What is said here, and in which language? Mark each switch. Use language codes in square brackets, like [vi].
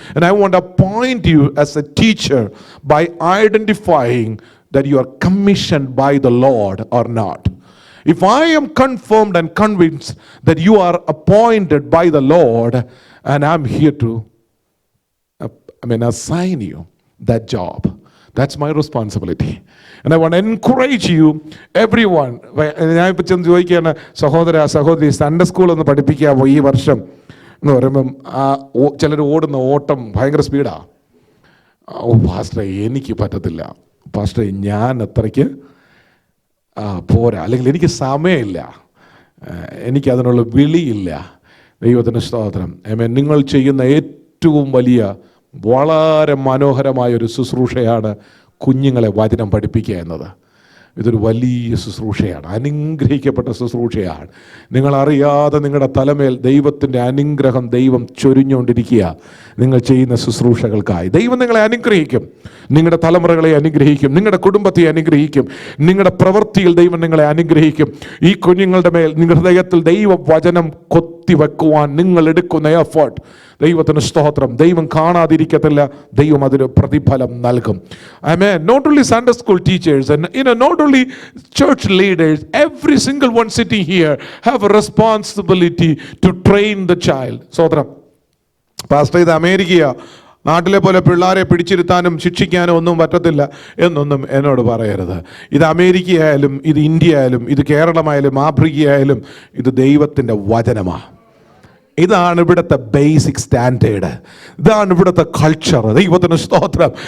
[en] And I want to appoint you as a teacher by identifying that you are commissioned by the Lord or not. If I am confirmed and convinced that you are appointed by the Lord, and I'm here to assign you that job, that's my responsibility. And I want to encourage you, everyone. [ml] ഞാൻ ഇപ്പം ചെന്ന് ചോദിക്കുകയാണ്, സഹോദരി Sunday school ഒന്ന് പഠിപ്പിക്കാമോ ഈ വർഷം എന്ന് പറയുമ്പം ചിലർ ഓടുന്ന ഓട്ടം ഭയങ്കര സ്പീഡാണ്. പാസ്റ്ററെ എനിക്ക് പറ്റത്തില്ല, പാസ്റ്ററെ ഞാൻ അത്രയ്ക്ക് പോരാ, അല്ലെങ്കിൽ എനിക്ക് സമയമില്ല, എനിക്കതിനുള്ള വിളിയില്ല. ദൈവത്തിന് സ്തോത്രം. നിങ്ങൾ ചെയ്യുന്ന ഏറ്റവും വലിയ വളരെ മനോഹരമായ ഒരു ശുശ്രൂഷയാണ് കുഞ്ഞുങ്ങളെ വചനം പഠിപ്പിക്കുക എന്നത്. ഇതൊരു വലിയ ശുശ്രൂഷയാണ്, അനുഗ്രഹിക്കപ്പെട്ട ശുശ്രൂഷയാണ്. നിങ്ങളറിയാതെ നിങ്ങളുടെ തലമേൽ ദൈവത്തിൻ്റെ അനുഗ്രഹം ദൈവം ചൊരിഞ്ഞുകൊണ്ടിരിക്കുക നിങ്ങൾ ചെയ്യുന്ന ശുശ്രൂഷകൾക്കായി. ദൈവം നിങ്ങളെ അനുഗ്രഹിക്കും, നിങ്ങളുടെ തലമുറകളെ അനുഗ്രഹിക്കും, നിങ്ങളുടെ കുടുംബത്തെ അനുഗ്രഹിക്കും, നിങ്ങളുടെ പ്രവൃത്തിയിൽ ദൈവം നിങ്ങളെ അനുഗ്രഹിക്കും. ഈ കുഞ്ഞുങ്ങളുടെ മേൽ നിങ്ങളുടെ ഹൃദയത്തിൽ ദൈവ വചനം കൊത്തിവെക്കുവാൻ നിങ്ങൾ എടുക്കുന്ന എഫേർട്ട്, ദൈവത്തിന് സ്തോത്രം, ദൈവം കാണാതിരിക്കത്തില്ല, ദൈവം അതിന് പ്രതിഫലം നൽകും. [en] Amen. Not only Sunday school teachers and not only church leaders, every single one sitting here have a responsibility to train the child. [ml] സ്തോത്രം. പാസ്റ്റർ, ഇത് അമേരിക്കയാ, നാട്ടിലെ പോലെ പിള്ളേരെ പിടിച്ചിരുത്താനും ശിക്ഷിക്കാനും ഒന്നും പറ്റത്തില്ല എന്നൊന്നും എന്നോട് പറയരുത്. ഇത് അമേരിക്കയായാലും ഇത് ഇന്ത്യ ആയാലും ഇത് കേരളമായാലും ആഫ്രിക്കയായാലും ഇത് ദൈവത്തിൻ്റെ വചനമാണ്. ഇതാണ് ഇവിടുത്തെ ബേസിക് സ്റ്റാൻഡേർഡ്, ഇതാണ് ഇവിടുത്തെ കൾച്ചർ. ദൈവത്തിന് സ്തോത്രം.